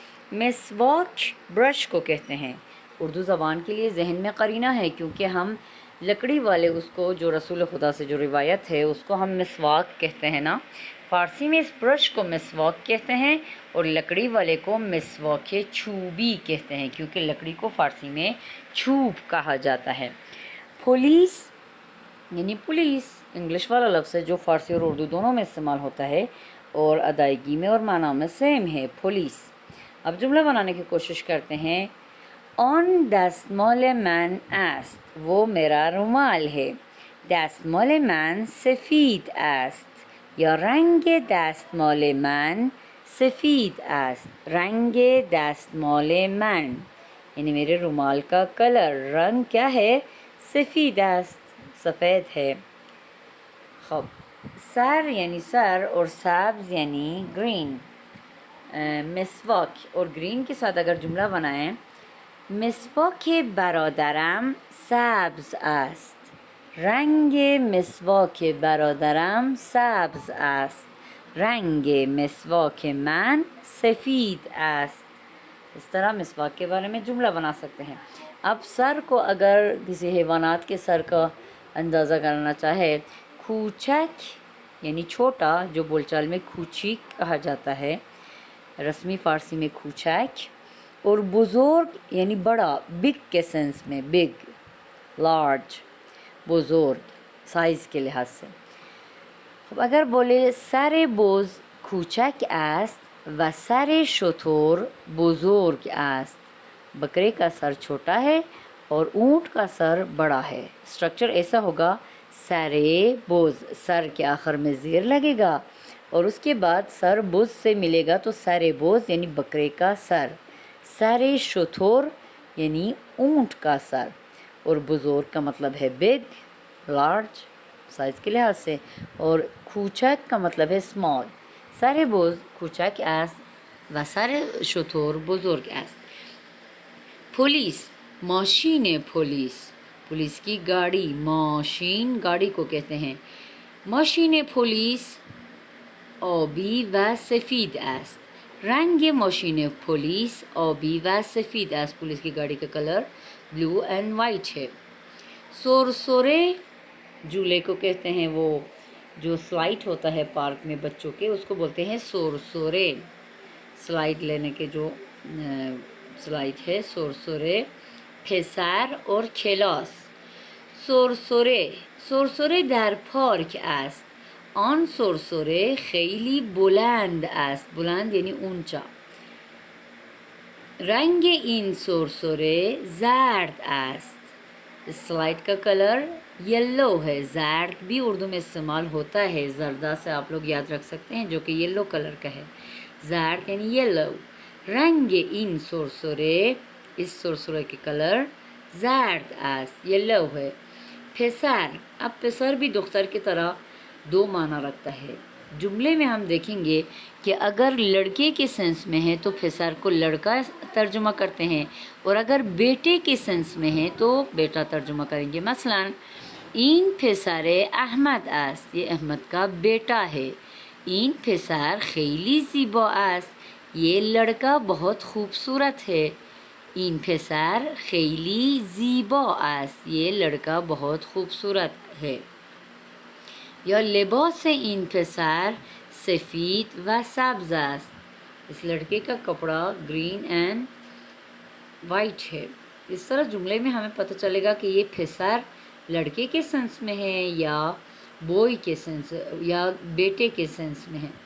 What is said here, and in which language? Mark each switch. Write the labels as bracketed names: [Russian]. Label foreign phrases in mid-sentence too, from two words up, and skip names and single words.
[Urdu] مسواک برش کو کہتے ہیں، اردو زبان کے لیے ذہن میں قرینہ ہے کیونکہ ہم لکڑی والے اس کو جو رسول خدا سے جو روایت ہے اس کو ہم مسواک کہتے ہیں نا، فارسی میں اس برش کو مسواک کہتے ہیں اور لکڑی والے کو [Persian] مسواک چوبی [Urdu] کہتے ہیں، کیونکہ لکڑی کو فارسی میں چوب کہا جاتا ہے۔ پولیس یعنی پولیس انگلش والا لفظ ہے جو فارسی اور اردو دونوں میں استعمال ہوتا ہے اور ادائیگی میں اور معنی میں سیم ہے، پولیس۔ اب جملہ بنانے کی کوشش کرتے ہیں۔ [Persian] آن دستمال من است، [Urdu] وہ میرا رومال ہے۔ [Persian] دستمال من سفید است یا رنگ دستمال من سفید است، رنگ دستمال من [Urdu] یعنی میرے رومال کا کلر، رنگ کیا ہے؟ [Persian] سفید است، [Urdu] سفید ہے۔ خب سر یعنی سر اور سبز یعنی گرین، مسواک اور گرین کے ساتھ اگر جملہ بنائیں، [Persian] مسواک برادرم سبز است، رنگ مسواک برادرم سبز است، رنگ مسواک من سفید است۔ [Urdu] اس طرح مسواک کے بارے میں جملہ بنا سکتے ہیں۔ اب سر کو اگر کسی حیوانات کے سر کا اندازہ کرنا چاہے، کوچک یعنی چھوٹا، جو بول چال میں کوچیک کہا جاتا ہے، رسمی فارسی میں کوچک، اور بزرگ یعنی بڑا، بگ کے سینس میں، [English] big, large, [Urdu] بزرگ سائز کے لحاظ سے۔ [Persian] اب اگر بولے سر بز کوچک است و سر شتر بزرگ است، [Urdu] بکرے کا سر چھوٹا ہے اور اونٹ کا سر بڑا ہے۔ اسٹرکچر ایسا ہوگا، [Persian] سر بز، [Urdu] سر کے آخر میں زیر لگے گا اور اس کے بعد [Persian] سر بز [Urdu] سے ملے گا تو [Persian] سر بز [Urdu] یعنی بکرے کا سر، [Persian] سر شتر [Urdu] یعنی اونٹ کا سر، اور بزرگ کا مطلب ہے [English] big, large [Urdu] سائز کے لحاظ سے، اور کوچک کا مطلب ہے اسمال۔ [Persian] سر بز کوچک است و سر شتر بزرگ است۔ [Urdu] پولیس، [Persian] ماشین پولیس، [Urdu] پولیس کی گاڑی، ماشین گاڑی کو کہتے ہیں۔ [Persian] ماشین پولیس آبی و سفید است، رنگ ماشین پولیس آبی و سفید است، [Urdu] پولیس کی گاڑی کا کلر [English] blue and white [Urdu] ہے۔ سرسرے جھولے کو کہتے ہیں، وہ جو سلائڈ ہوتا ہے پارک میں بچوں کے، اس کو بولتے ہیں سرسرے، سلائڈ لینے کے جو سلائڈ ہے، سرسرے۔ [Persian] پسر اور کلاس، سرسره، سرسره در پارک است، آن سرسره خیلی بلند است، بلند [Urdu] یعنی اونچا، [Persian] رنگ این سرسره زرد است، [Urdu] سلائڈ کا کلر یلو ہے، زرد بھی اردو میں استعمال ہوتا ہے، زردہ سے آپ لوگ یاد رکھ سکتے ہیں جو کہ یلو کلر کا ہے، زرد یعنی یلو، [Persian] رنگ این سرسره، [Urdu] اس سرسرے کے کلر [Persian] زرد است، [Urdu] یلو ہے۔ پسر، اب پسر بھی دختر کی طرح دو معنی رکھتا ہے۔ جملے میں ہم دیکھیں گے کہ اگر لڑکے کے سینس میں ہے تو پسر کو لڑکا ترجمہ کرتے ہیں، اور اگر بیٹے کے سینس میں ہے تو بیٹا ترجمہ کریں گے۔ [Persian] مثلا این پسر احمد است، [Urdu] یہ احمد کا بیٹا ہے۔ [Persian] این پسر خیلی زیبا است، [Urdu] یہ لڑکا بہت خوبصورت ہے۔ [Persian] این پسر خیلی زیبا است، [Urdu] یہ لڑکا بہت خوبصورت ہے۔ [Persian] یا لباس این پسر سفید و سبز است، [Urdu] اس لڑکے کا کپڑا [English] green and white [Urdu] ہے۔ اس طرح جملے میں ہمیں پتہ چلے گا کہ یہ پسر لڑکے کے سینس میں ہے یا بوائے کے سینس یا بیٹے کے سینس میں ہے۔